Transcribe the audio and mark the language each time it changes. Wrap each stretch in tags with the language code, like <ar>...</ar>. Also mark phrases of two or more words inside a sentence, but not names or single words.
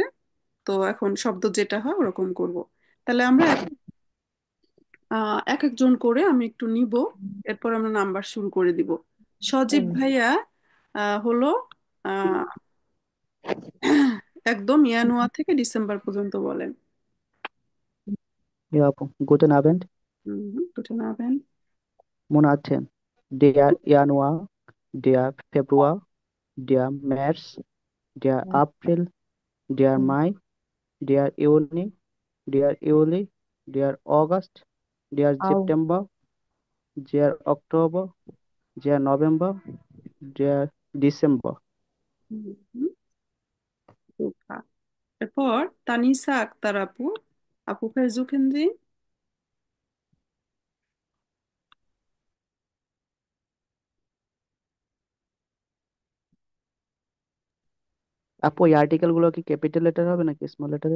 <bn>তো এখন শব্দ যেটা হয় ওরকম করব। তাহলে আমরা এখন এক একজন করে আমি একটু নিব, এরপর আমরা নাম্বার শুরু করে দিব। সজীব ভাইয়া হলো আহ, একদম জানুয়ারি থেকে ডিসেম্বর পর্যন্ত বলেন।</bn> <de>Ja, guten Abend. Guten Abend. Monate. Der Januar, der Februar, der März, der April, der Mai, der Juni, der Juli, der August, der আউ। September, der Oktober, der November, der Dezember.</de> <bn>হুম, super. এরপর তানিসা আক্তার আপু, আপু</bn> <de>versuchen Sie.</de> <bn>আপু এই আর্টিকেল গুলো কি</bn> <en>capital letter</en> <bn>হবে নাকি</bn> <en>small letter?</en>